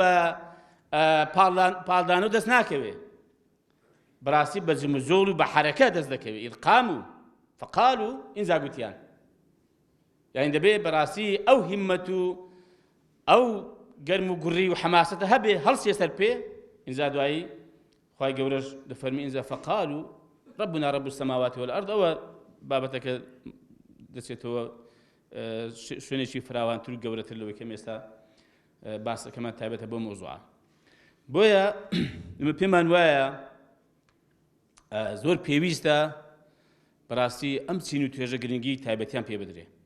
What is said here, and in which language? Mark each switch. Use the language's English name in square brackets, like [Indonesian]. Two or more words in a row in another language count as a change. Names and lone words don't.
[Central Kurdish] بە پاڵدان و دەست ناکەوێ بەڕاستی بە جمزۆڵ و بە حەرەکە دەست دەکەوێت ئیذ [Arabic] قاموا فقالوا [Central Kurdish] ئینجا گوتیان یعنی دەبێت بەڕاستی ئەو هیممەت و ئەو گەرم و گوڕی و حەماسەتە هەبێ هەڵسێ سەر پێ ئینجا دوایی خوای گەورەش دەفەرمی ئینجا فەقالوا [Arabic] ربنا رب السماوات والأرض [Central Kurdish] ئەوە بابەتەکە دەچێتەوە شوێنێکی فراوانتر و گەورەتر لەوەی کەم ئێستا باسەکەمان تایبەتە بۆ مۆزوعە. بۆیە پێمان وایە زۆر پێویستە بەڕاستی ئەم چین و توێژە گرنگی تایبەتیان پێ بدرێ